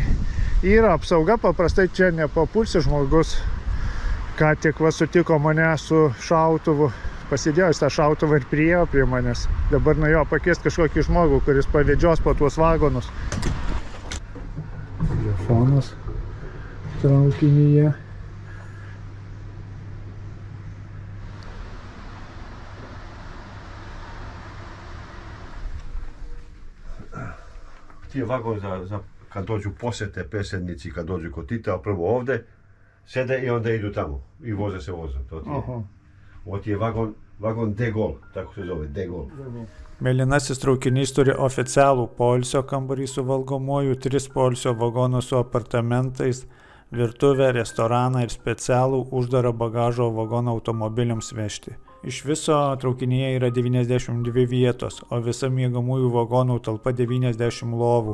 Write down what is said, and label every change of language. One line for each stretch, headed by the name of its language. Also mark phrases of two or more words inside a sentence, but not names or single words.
Lithuanian: Yra apsauga, paprastai čia nepapulsi žmogus. Ką tik va sutiko mane su šautuvu. Pasidėjo tą šautuvą ir priėjo prie manęs. Dabar nuo jo pakviest kažkokį žmogų, kuris pavedžios po tuos vagonus. Telefonas traukinyje.
Serbian: Ti je vagon za kad dođu posjete predsjednici, kad dođu kod Tita, prvo ovdje sede i onda idu tamo i voze se vozom. To ti je. Ovo ti je vagon De Gaulle, tako se zove, De Gaulle.
Lithuanian: Mėlynasis traukinys turi oficialų poilsio kambarį su valgomuoju, 3 poilsio vagonus su apartamentais, virtuvę, restoraną ir specialų uždarą bagažo vagoną automobiliams vežti. Iš viso traukinyje yra 92 vietos, o visa miegamųjų vagonų talpa 90 lovų.